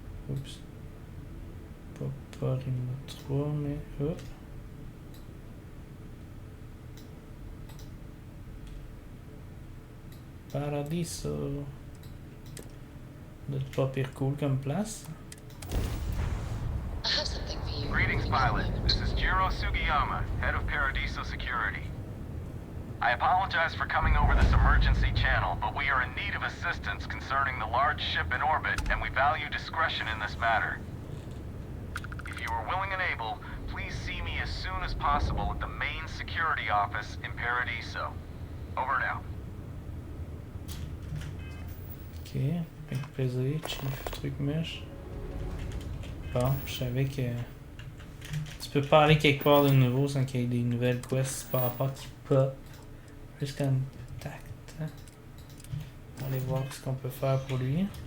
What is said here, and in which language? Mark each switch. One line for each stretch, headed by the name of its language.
French: Oups. Pas Rimo 3, mais... Oh. Paradiso. Pas pire cool comme place.
English: I have something for you. Greetings, pilot. This is Jiro Sugiyama, head of Paradiso Security. I apologize for coming over this emergency channel, but we are in need of assistance concerning the large ship in orbit, and we value discretion in this matter. If you are willing and able, please see me as soon as possible at the main security office in Paradiso. Over now.
French: Ok, avec plaisir, chief truc mèche. Bon, je savais que tu peux pas aller quelque part de nouveau sans qu'il y ait des nouvelles quests par rapport qui pop. Plus contact. Hein? On va aller voir ce qu'on peut faire pour lui.